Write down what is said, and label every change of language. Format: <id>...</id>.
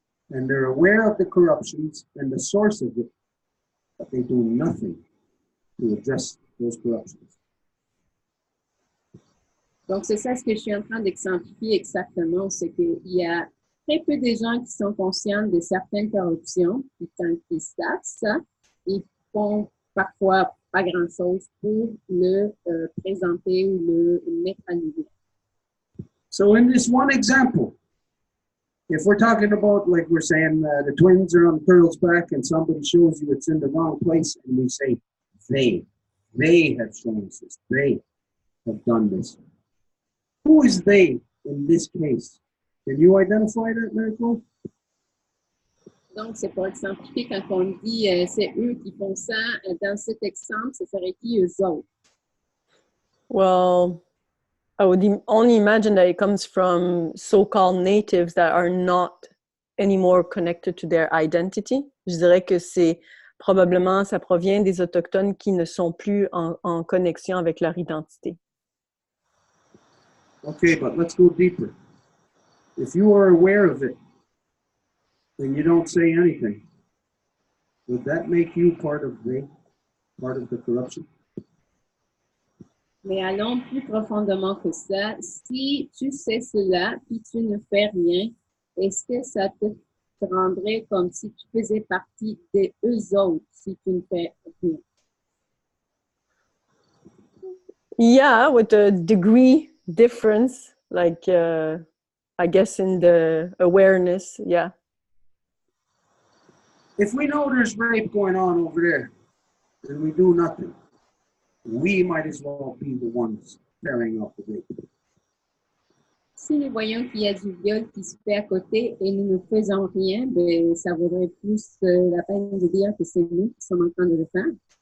<en>And they're aware of the corruptions and the source of it, but they do nothing to address those corruptions.</en> <fr>Donc, c'est ça ce que je suis en train d'exemplifier exactement, c'est qu'il y a très peu de gens qui sont conscients de certaines corruptions, puis quand ils savent ça, ils font parfois pas grand-chose pour le présenter ou le mettre à niveau.</fr> <en>So in this one example, if we're talking about, like we're saying, the twins are on the turtle's back and somebody shows you it's in the wrong place, and we say, they have shown us this, they have done this. Who is they in this case? Can you identify that, Marie-Claude?</en> <fr>Donc, c'est pour exemplifier quand on dit c'est eux qui font ça, dans cet exemple, ce serait qui eux autres?</fr> <en>Well, I would only imagine that it comes from so-called natives that are not anymore connected to their identity.</en> <fr>Je dirais que c'est probablement, ça provient des autochtones qui ne sont plus en connexion avec leur identité.</fr> <en>Okay, but let's go deeper. If you are aware of it, and you don't say anything, would that make you part of the corruption?</en> <fr>Mais allons plus profondément que ça. Si tu sais cela, puis tu ne fais rien, est-ce que ça te rendrait comme si tu faisais partie des eux autres si tu ne fais rien?</fr> <en>Yeah, with a degree difference, like I guess in the awareness, yeah. If we know there's rape going on over there, and we do nothing, we might as well be the ones carrying out the rape.</en> <fr>Si nous voyons qu'il y a du viol qui se fait à côté et nous ne faisons rien, ben, ça vaudrait plus la peine de dire que c'est nous qui sommes en train de le faire.</fr>